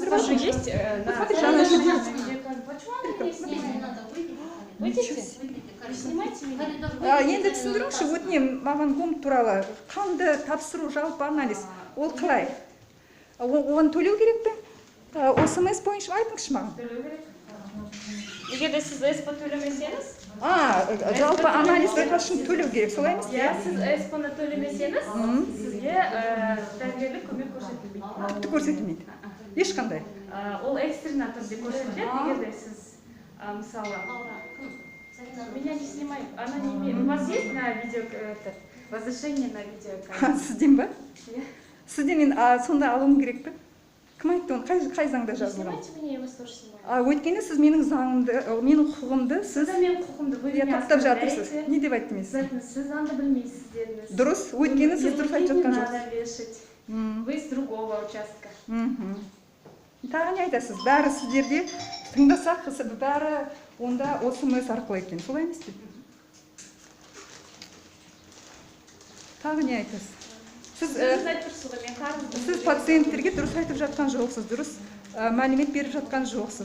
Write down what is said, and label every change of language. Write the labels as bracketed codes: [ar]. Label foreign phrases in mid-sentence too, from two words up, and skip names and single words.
[ru] тоже есть. Посмотрите, она же делает. Выйдите. Снимайте меня. [kk] Енді түсіндіріңізші, өтінемін, маған гом туралы қанды тапсыру жалпы анализ, ол қалай? Оны төлеу керек пе? ОСМС бойынша айтыңызшы маған. Төлеу керек. Егер де сіз ЭСПО төлемесеңіз, жалпы анализді үшін төлеу керек, солай емес пе? сіз ЭСПОны төлемесеңіз, сізге дәрігерлік көмек көрсетілмейді. Тіпті көрсетілмейді. Ешқандай. Ол экстренно түрде көрсетіледі, егер де сіз мысалы [ru] меня не снимай, она не имеет. У вас есть на видео разрешение на видеокамеру? [kk] Сізден ба? Сізден мен сонда алуым керек пе? Кім айтты оны? Қай заңда жазылған? [ru] Снимайте меня, я вас тоже снимаю. [kk] Өйткені сіз менің заңымды, менің құқығымды сіз менің құқығымды [ru] вы меня [kk] таптап жатырсыз. Не деп айттым мен сізге? Сіз заңды білмейсіз дедіңіз. Дұрыс, өйткені сіз дұрыс айтып жатқан жоқсыз. [ru] Надо вешать. Вы с другого участка. [kk] Тағы не айтасыз? Бәрі сіздерде тыңдасақ, бәрі онда ОСМС арқылы екен. Солай емес пе? Тағы не айтасыз? Сіз пациенттерге дұрыс айтып жатқан жоқсыз, дұрыс мәлімет беріп жатқан жоқсыз.